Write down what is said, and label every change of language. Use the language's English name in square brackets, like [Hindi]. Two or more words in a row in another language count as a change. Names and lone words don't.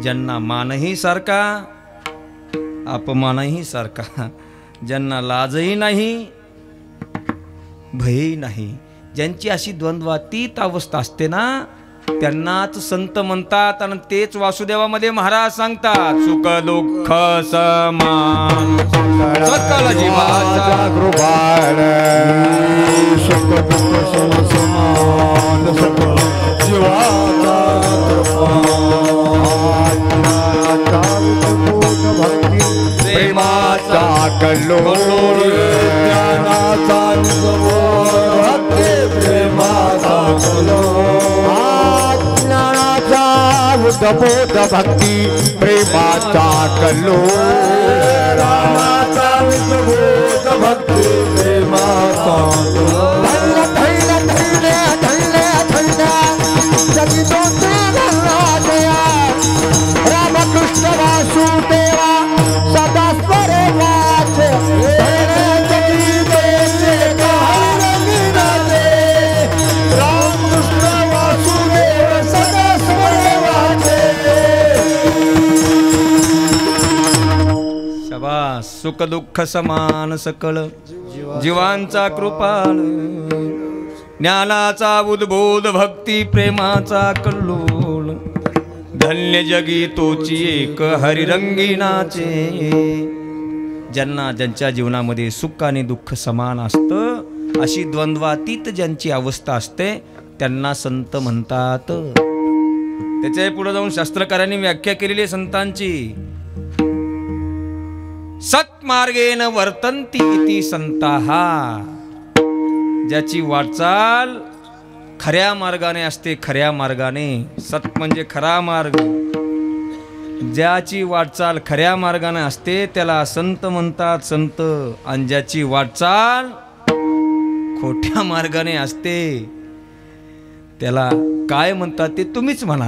[Marathi] ज्यांना मानही सारखा अपमानही सारखा. ज्यांना लाजही नाही भयही नाही. ज्यांची अशी द्वंद्वातीत अवस्था असते ना त्यांनाच संत म्हणतात आणि तेच वासुदेवामध्ये महाराज सांगतात सुख दुःख समान सकल जीवाचा कृपाळ सुख दुःख समान सकल जीवाचा भक्ती प्रेमाचा कल्लोळ ज्ञानाचा भक्ती प्रेमाचा ज्ञानाचा उद्बोध भक्ती प्रेमाचा कल्लोळ रामाचा उद्बोध भक्ती प्रेमाचा धैर्य धैर्य धैर्य धैर्य जगी दोते राजया रामकृष्ण वासुदेवा सदा स्मरे वाचे जगी देशे रामकृष्ण वासुदेव सदा स्मरे वाचे शबास सुख दुःख समान सकळ जीवांचा कृपाळ ज्ञानाचा उद्बोध भक्ती प्रेमाचा कल्लोळ धन्य जगी तोची एक हरिरंगीनाचे ज्यांना ज्यांच्या जीवनामध्ये सुख आणि दुःख समान असतं अशी द्वंद्वातीत ज्यांची अवस्था असते त्यांना संत म्हणतात. त्याच्या पुढे जाऊन शास्त्रकारांनी व्याख्या केलेली आहे संतांची. [Sanskrit] सत्मार्गेन वर्तन्ति इति संताः [Marathi] ज्याची वाटचाल खऱ्या मार्गाने असते खऱ्या मार्गाने सत म्हणजे खरा मार्ग ज्याची वाटचाल खऱ्या मार्गाने असते त्याला संत म्हणतात संत आणि ज्याची वाटचाल खोट्या मार्गाने असते त्याला काय म्हणतात ते तुम्हीच म्हणा.